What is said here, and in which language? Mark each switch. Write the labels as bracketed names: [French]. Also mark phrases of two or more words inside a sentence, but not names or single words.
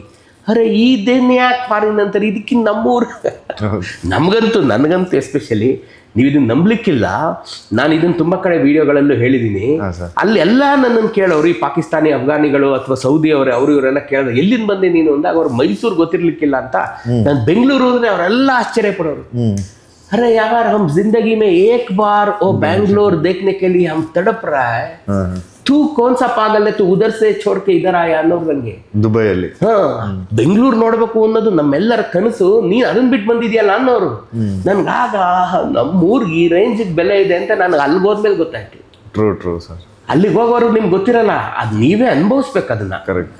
[Kannada] ಅರೆ ಇದನ್ನ ಯಾಕೆ ಫಾರಿನ್ ಅಂತಾರೆ, ಇದಕ್ಕಿಂತ ನಮ್ಮೂರು ನನಗಂತೂ ಎಸ್ಪೆಷಲಿ ನೀವು ಇದನ್ನ ನಂಬಲಿಕ್ಕಿಲ್ಲ. ನಾನು ಇದನ್ನು ತುಂಬ ಕಡೆ ವಿಡಿಯೋಗಳಲ್ಲೂ ಹೇಳಿದ್ದೀನಿ. ಅಲ್ಲಿ ಎಲ್ಲ ನನ್ನನ್ನು ಕೇಳೋರು, ಈ ಪಾಕಿಸ್ತಾನಿ ಅಫ್ಘಾನಿಗಳು ಅಥವಾ ಸೌದಿ ಅವರು ಇವರೆಲ್ಲ ಕೇಳಿದ್ರು, ಎಲ್ಲಿಂದ ಬಂದೆ ನೀನು ಅಂದಾಗ ಅವ್ರು ಮೈಸೂರು ಗೊತ್ತಿರ್ಲಿಕ್ಕಿಲ್ಲ ಅಂತ. ನಾನು ಬೆಂಗಳೂರು ಅಂದ್ರೆ ಅವರೆಲ್ಲ ಆಶ್ಚರ್ಯ ಪಡೋರು. [Hindi] अरे यार हम जिंदगी में एक बार वो बैंगलोर देखने के लिए हम तड़प रहा है, तू कौन सा पागल है, तू उधर से छोड़ के इधर आया ಅನ್ನೋದಂಗೆ. [Kannada] ದುಬೈಯಲ್ಲಿ ಬೆಂಗಳೂರು ನೋಡ್ಬೇಕು ಅನ್ನೋದು ನಮ್ಮೆಲ್ಲರ ಕನಸು, ನೀನ್ ಅದನ್ನ ಬಿಟ್ಟು ಬಂದಿದ್ಯಲ್ಲ ಅನ್ನೋರು. ನನ್ಗಾಗ ನಮ್ಮೂರ್ಗೆ ಈ ರೇಂಜಿಗೆ ಬೆಲೆ ಇದೆ ಅಂತ ನನಗೆ ಅಲ್ಲಿಗೆ ಹೋದ್ಮೇಲೆ ಗೊತ್ತಾಯ್ತು. [English] true sir. [Kannada] ಅಲ್ಲಿಗೆ ಹೋಗೋರು ನಿಮ್ಗೆ ಗೊತ್ತಿರಲ್ಲ, ಅದು ನೀವೇ ಅನುಭವಿಸ್ಬೇಕು ಅದನ್ನ. ಕರೆಕ್ಟ್.